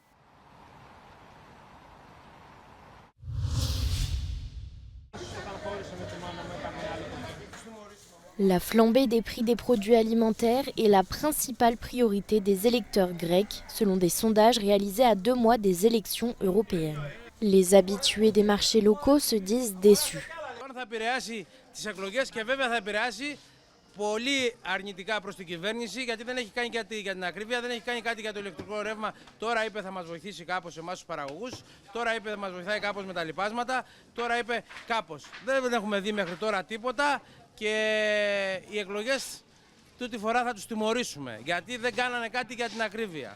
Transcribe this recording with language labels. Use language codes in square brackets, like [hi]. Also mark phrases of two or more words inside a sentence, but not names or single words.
[fr] La flambée des prix des produits alimentaires est la principale priorité des électeurs grecs, selon des sondages réalisés à 2 mois des élections européennes. Les habitués des marchés locaux se disent déçus. [el] Πολύ αρνητικά προς την κυβέρνηση, γιατί δεν έχει κάνει κάτι για την ακρίβεια, δεν έχει κάνει κάτι για το ηλεκτρικό ρεύμα. Τώρα είπε θα μας βοηθήσει κάπως εμάς τους παραγωγούς, τώρα είπε θα μας βοηθάει κάπως με τα λιπάσματα, τώρα είπε κάπως. Δεν έχουμε δει μέχρι τώρα τίποτα και οι εκλογές τούτη φορά θα τους τιμωρήσουμε, γιατί δεν κάνανε κάτι για την ακρίβεια.